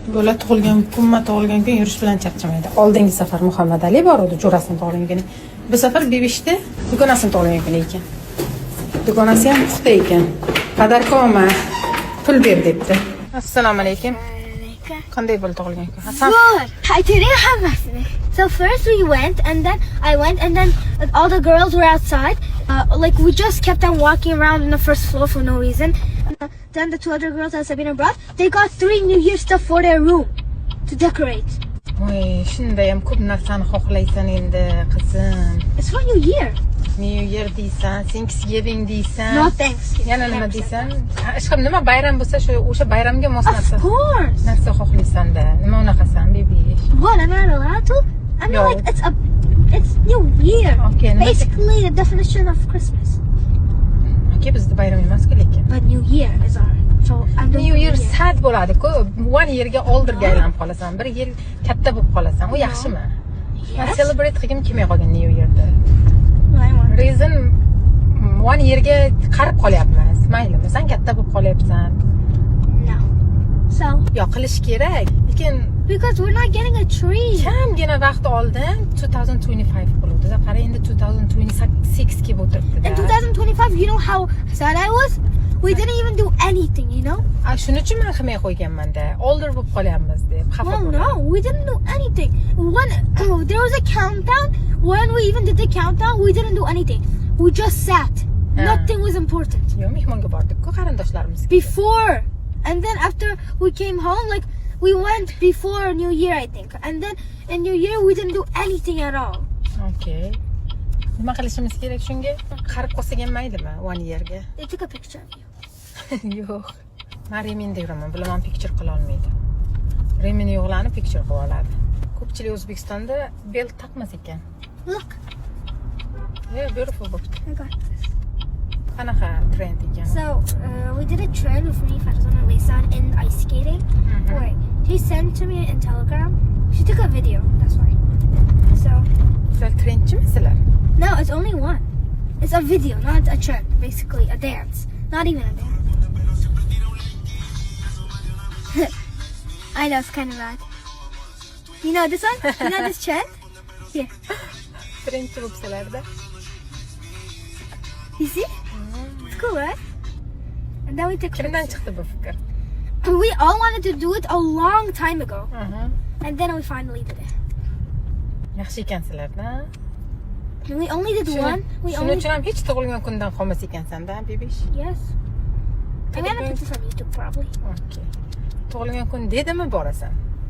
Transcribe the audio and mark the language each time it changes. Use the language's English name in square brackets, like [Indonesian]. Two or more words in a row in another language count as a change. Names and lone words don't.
[Uzbek] Bola tug'ilgan kun yurish bilan charchamaydi. Oldingi safar Muhammad Ali bor edi, jo'rasini tug'ilgan kuni. Bu safar Bebishda dugonasini tug'ilgan kuni ekan. Dugonasi ham puxta ekan. Qadarkoma pul ber debdi. Assalomu alaykum. Qanday bo'ldi tug'ilgan kun? Hasan. [English] Good. I didn't have nothing. So first we went, and then I went, and then all the girls were outside. Like we just kept on walking around on the first floor for no reason. Then the two other girls that Sabina brought, they got 3 New Year stuff for their room to decorate. [Uzbek] Voy, shunda ham ko'p narsani xohlaysan endi, qizim. [English] It's for New Year. [Uzbek] New Year deysan, Thanksgiving deysan. [English] No Thanksgiving. [Uzbek] Yana nima deysan? Ishqim nima bayram bo'lsa, o'sha bayramga mos narsa. [English] Of course. [Uzbek] Narsa xohlaysan-da. Nima unaqasan, bebish? [English] What? I'm not allowed to? I mean, No. like it's New Year. Okay, Basically the definition of Christmas. [Uzbek] Aka bizda bayram emas-ku lekin. [English] But New Year is our. So I'm doing [Uzbek] New Year sad bo'ladi-ku. 1 yerga oldirga aylanib qolasan. 1 yil katta bo'lib qolasan. U yaxshimi? Men celebrate qilgim kelmay qolgan New Yearda. Reason 1 yerga qarib qolyapmiz. Maylimi? Sen katta bo'lib qolyapsan. [English] No. So [Uzbek] Yo, qilish kerak. Lekin [English] because we're not getting a tree. [Uzbek] kamgina vaqt oldin 2025 bo'ldi. Qara endi 2026 kelib o'tiribdi. [English] In 2025, you know how sad I was? We didn't even do anything, you know? [Uzbek] Shuning uchun men qilmay qo'yganman-da. Oldir bo'lib qolyapmiz deb. Xafa [English] Well, [Uzbek] bo'ldim. [English] no, we didn't do anything. When there was a countdown, when we even did the countdown, we didn't do anything. We just sat. Nothing was important. [Uzbek] Yo, mehmonga bordik-ku qarindoshlarimiz. [English] Before, and then after we came home, like we went before New Year, I think, and then in New Year we didn't do anything at all. Okay. [Uzbek] Nima qilishimiz kerak shunga? Qarib qolsak ham maylimi 1 yerga? [English] They took a picture of you. [Uzbek] Yo'q. Men Reminda yuraman, bilaman picture qila olmaydi. Remin yo'qlarni picture qilib oladi. Ko'pchilik O'zbekistonda belt taqmas ekan. [English] Look, Yeah, beautiful book. I got this. [Uzbek] Qanaqa trend ekan? [English] So we did a trend with me, Farzan and Laysan in ice skating. Wait, she sent to me in Telegram. She took a video. That's why. So [Uzbek] Sizlar trendchimi sizlar? [English] no, it's only one. It's a video, not a trend. Basically, a dance. Not even a dance. I know it's kind of bad. You know this one? You know this trend? Here. [Uzbek] Trendchi bo'libsizlarda. [English] You see? It's cool, right? And then we took [Uzbek] Kimdan [English] pictures. [Uzbek] chiqdi bu fikr? [English] We all wanted to do it a long time ago. And then we finally did it. [Uzbek] Yaxshi ekansizlarda. [English] And we only did one. We [Uzbek] Shuning [English] only [Uzbek] uchun ham hech tug'ilgan kundan qolmas ekansan-da, bebish. [English] yes. I'm gonna put this on YouTube probably. Okay. [Uzbek] Tug'ilgan kun dedimi borasan?